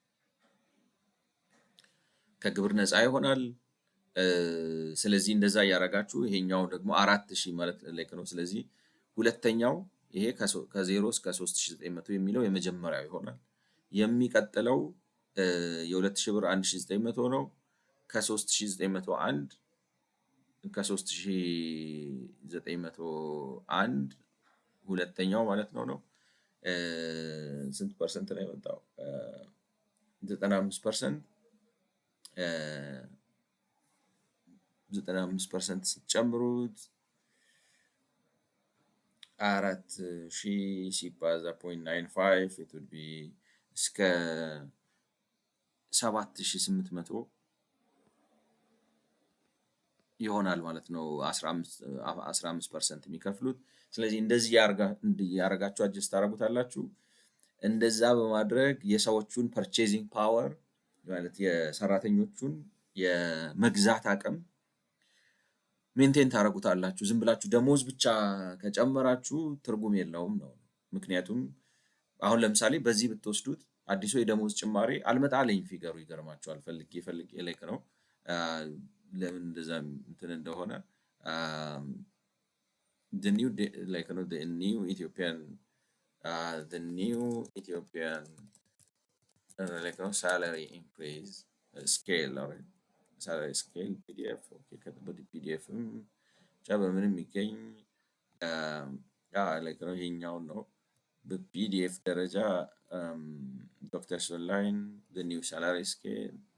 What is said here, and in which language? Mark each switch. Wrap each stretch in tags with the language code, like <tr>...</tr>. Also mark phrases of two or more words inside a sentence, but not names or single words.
<am>ከግብር ነፃ ይሆናል። ስለዚህ እንደዛ ያረጋችሁ ይሄኛው ደግሞ 4000 ማለት ላይክ ነው። ስለዚህ ሁለተኛው ይሄ ከ0 እስከ 3900 የሚለው የመጀመሪያው ይሆናል። የሚቀጥለው የ2000 ብር 1900 ነው። ከ3901 ከ3901 ሁለተኛው ማለት ነው ስንት ፐርሰንት ነው የመጣው? 95% 95% ስትጨምሩት 4000 ሲባዛ 0.95</am> <en>it would be</en> <am>እስከ 7800 ይሆናል ማለት ነው 15% የሚከፍሉት። ስለዚህ እንደዚህ ያረጋችሁ አጀስት ታረጉታላችሁ። እንደዛ በማድረግ የሰዎቹን ፐርቼዚንግ ፓወር ማለት የሰራተኞቹን የመግዛት አቅም ሜንቴን ታረጉታላችሁ። ዝም ብላችሁ ደሞዝ ብቻ ከጨመራችሁ ትርጉም የለውም ነው። ምክንያቱም አሁን ለምሳሌ በዚህ ብትወስዱት አዲሱ የደሞዝ ጭማሪ አልመጣለኝ ፊገሩ ይገርማችኋል። ፈልጌ ላይክ ነው ለምን እንደዛ እንትን እንደሆነ</am> <en>the new like you know the new Ethiopian like you know salary increase scale or salary scale PDF okay</en> <am>ከተበት PDF ብቻ በምንም የሚገኝ</am> <en>like you know</en> <am>ይሄኛው ነው በፒዲኤፍ ደረጃ</am> <en>ዶክተርስ ኦንላይን the new salary scale</en>